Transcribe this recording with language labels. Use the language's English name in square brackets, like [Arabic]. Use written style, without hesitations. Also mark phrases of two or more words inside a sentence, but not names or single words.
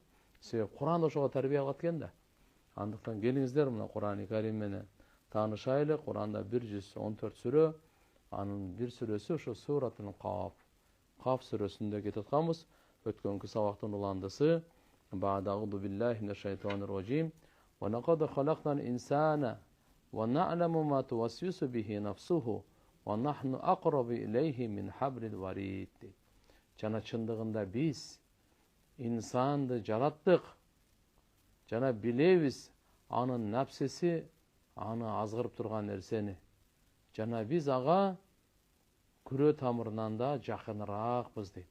[Kyrgyz] Себеби Кур'ан ошого тарбия кылат экен да. Андыктан келиңиздер мына Кур'ан-ы Карим менен таанышайлы. Кур'анда 114 сүрө, анын бир сүрөсү ошо Суратул Каф. Каф сүрөсүндө кетип атканбыз. Өткөнкү сабактын уландысы [Arabic] أعوذ بالله من الشيطان الرجيم. ولقد خلقنا الإنسان ونعلم ما توسوس به نفسه ونحن أقرب إليه من حبل الوريد. [Kyrgyz] Жана чындыгында биз инсанды жараттык. Жана билебиз анын напсеси аны азгырып турган нерсени. Жана биз ага күрө тамырынан да жакыныраакпыз дейт.